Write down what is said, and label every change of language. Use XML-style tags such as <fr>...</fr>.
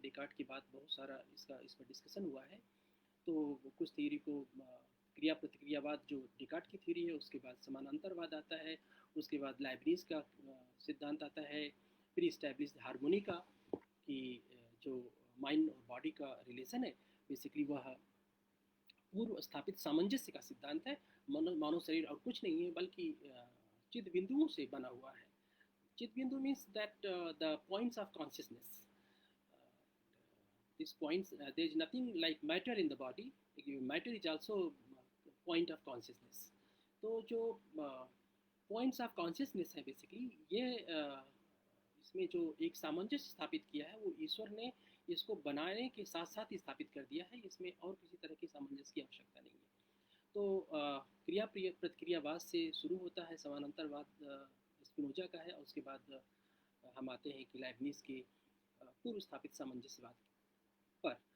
<hi>Descartes के बाद बहुत सारा इस पर डिस्कशन हुआ है। तो कुछ थ्योरी को क्रिया प्रतिक्रियावाद जो डेकार्ट की थ्योरी है, उसके बाद समानांतरवाद आता है, उसके बाद लाइब्निज का सिद्धांत आता है, फिर इस्टेब्लिश्ड हार्मोनी का, कि जो माइंड और बॉडी का रिलेशन है, बेसिकली वह पूर्व स्थापित सामंजस्य का सिद्धांत है। मानव शरीर और कुछ नहीं है, बल्कि चिद बिंदुओं से बना हुआ है।</hi> <en>चिद बिंदु means that the points of consciousness. These points, there is nothing like matter in the body. Matter is also point of consciousness.</en> <hi>तो जो पॉइंट्स ऑफ कॉन्शियसनेस है, बेसिकली ये इसमें जो एक सामंजस्य स्थापित किया है, वो ईश्वर ने इसको बनाने के साथ साथ ही स्थापित कर दिया है। इसमें और किसी तरह की सामंजस्य की आवश्यकता नहीं है। तो क्रिया प्रतिक्रियावाद से शुरू होता है, समानांतरवाद स्पिनोजा का है, और उसके बाद हम आते हैं कि लाइब्निज के पूर्व स्थापित सामंजस्यवाद पर।</hi>